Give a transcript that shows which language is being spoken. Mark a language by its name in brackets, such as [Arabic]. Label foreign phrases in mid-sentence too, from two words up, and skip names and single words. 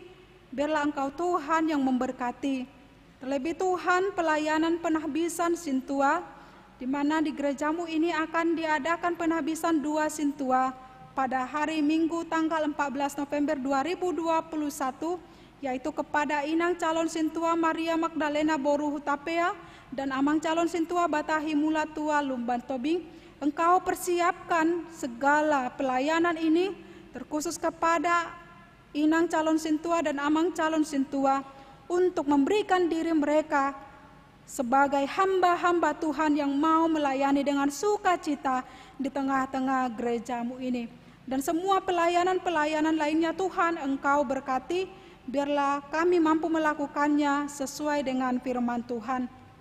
[Indonesian] Biarlah Engkau Tuhan yang memberkati. Terlebih Tuhan, pelayanan penahbisan sintua, di mana di gereja-Mu ini akan diadakan penahbisan 2 sintua pada hari Minggu tanggal 14 November 2021, yaitu kepada Inang calon sintua Maria Magdalena Boru Hutapea dan Amang calon sintua Batahi Mulatua Lumban Tobing. Engkau persiapkan segala pelayanan ini terkhusus kepada Inang calon sintua dan Amang calon sintua untuk memberikan diri mereka sebagai hamba-hamba Tuhan yang mau melayani dengan sukacita di tengah-tengah gereja-Mu ini. Dan semua pelayanan-pelayanan lainnya Tuhan, Engkau berkati, biarlah kami mampu melakukannya sesuai dengan firman Tuhan.